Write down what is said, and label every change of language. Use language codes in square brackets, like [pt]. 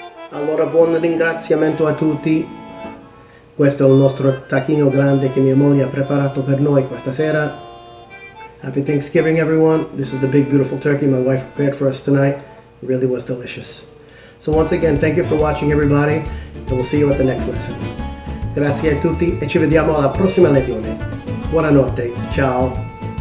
[it] Allora, buon ringraziamento a tutti. Questo è il nostro tacchino grande che mia moglie ha preparato per noi questa sera. [en] Happy Thanksgiving, everyone. This is the big, beautiful turkey my wife prepared for us tonight. It really was delicious. So once again, thank you for watching, everybody, and we'll see you at the next lesson. [it] Grazie a tutti e ci vediamo alla prossima lezione. Buonanotte. Ciao.